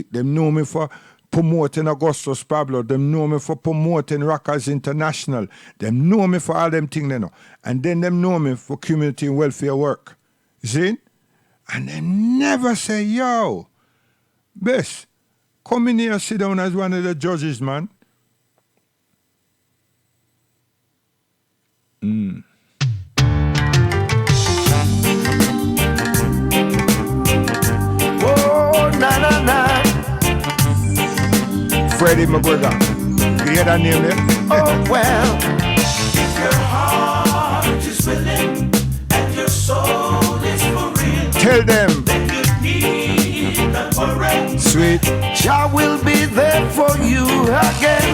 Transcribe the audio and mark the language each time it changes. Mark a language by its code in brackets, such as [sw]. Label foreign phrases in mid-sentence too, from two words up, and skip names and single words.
[en] They know me for promoting Augustus Pablo. They know me for promoting Rockers International. They know me for all them things, you know. And then they know me for community and welfare work. You see? And they never say, yo, Bess, come in here, sit down as one of the judges, man. Oh, na na na. Freddie McGregor. You hear that name there? Oh, well. If your heart is willing and your soul is for real, Tell them. then you need not worry. Sweet. Jah will be there for you again.